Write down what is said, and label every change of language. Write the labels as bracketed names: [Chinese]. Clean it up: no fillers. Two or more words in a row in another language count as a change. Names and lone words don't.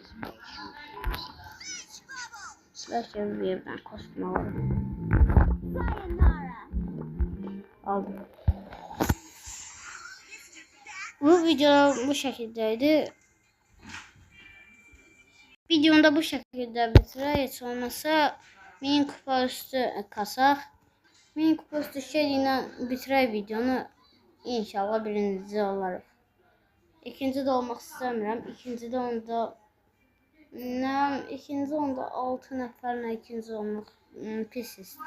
[Turkish] Belki bir yerden kostüm alırım. Aldım. Bu video bu şekildeydi. [Azerbaijani] Videonu da bu şekilde bitirək. Heç olmasa 1000 kupa üstü kasaq. 1000 kupa üstü şeyle bitirək videonu. İnşallah birinci olarıq. İkinci de olmaq istəmirəm. İkinci onda 6 nəfərlə ikinci olmaq pis istəyir.